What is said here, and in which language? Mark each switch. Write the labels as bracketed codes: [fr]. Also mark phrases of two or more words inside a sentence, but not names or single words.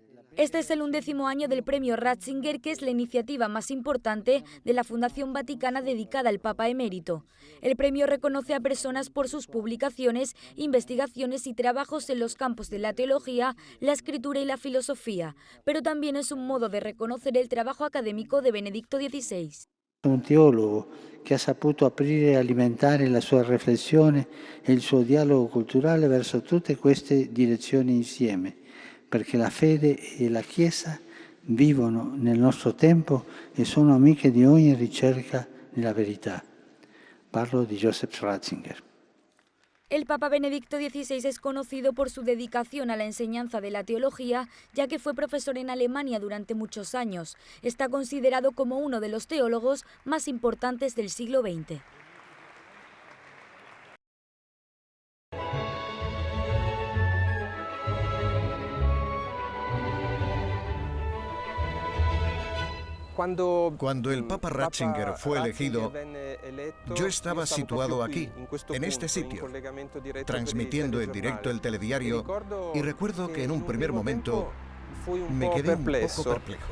[es] Este es el 11º año del premio Ratzinger, que es la iniciativa más importante de la Fundación Vaticana dedicada al Papa emérito. El premio reconoce a personas por sus publicaciones, investigaciones y trabajos en los campos de la teología, la escritura y la filosofía, pero también es un modo de reconocer el trabajo académico de Benedicto XVI. [it] Un teologo che ha saputo aprire e alimentare la sua riflessione e il suo dialogo culturale verso tutte queste direzioni insieme, perché la fede e la Chiesa vivono nel nostro tempo e sono amiche di ogni ricerca nella verità. Parlo di Joseph Ratzinger. [es] El Papa Benedicto XVI es conocido por su dedicación a la enseñanza de la teología, ya que fue profesor en Alemania durante muchos años. Está considerado como uno de los teólogos más importantes del siglo XX. Cuando el Papa Ratzinger fue elegido, yo estaba situado aquí, en este sitio, transmitiendo en directo el telediario, y recuerdo que en un primer momento me quedé un poco perplejo.